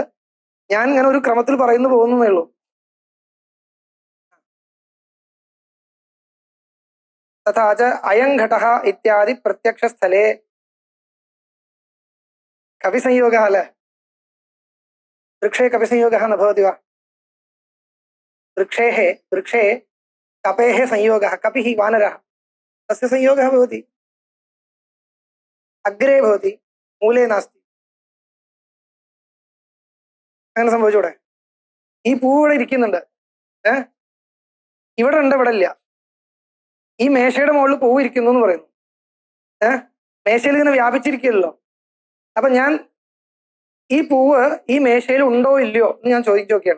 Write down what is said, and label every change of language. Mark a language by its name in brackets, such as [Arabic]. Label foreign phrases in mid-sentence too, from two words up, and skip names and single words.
[Malayalam] ഞാൻ ഇങ്ങനെ ഒരു ക്രമത്തിൽ പറയുന്നു പോകുന്നേ ഉള്ളൂ. [Sanskrit] തഥാച അയം ഘടഃ ഇത്യാദി പ്രത്യക്ഷ സ്ഥലേ കവിസംയോഗः [Malayalam] അല്ലേ? [Sanskrit] വൃക്ഷേ കപിസംയോഗः न भवति वा? वृक्षे कपेः संयोगः, कपिः वानरः, तस्य संयोगः भवति, अग्रे भवति, मूले नास्ति. [Malayalam] അങ്ങനെ സംഭവിച്ചൂടെ? ഈ പൂ ഇവിടെ ഇരിക്കുന്നുണ്ട്, ഇവിടെ ഉണ്ട്, ഇവിടെ ഇല്ല. ഈ മേശയുടെ മുകളിൽ പൂവ് ഇരിക്കുന്നു എന്ന് പറയുന്നു. മേശയിൽ ഇങ്ങനെ വ്യാപിച്ചിരിക്കുകയല്ലോ. അപ്പൊ ഞാൻ ഈ പൂവ് ഈ മേശയിൽ ഉണ്ടോ ഇല്ലയോ എന്ന് ഞാൻ ചോദിച്ചു നോക്കിയാണ്.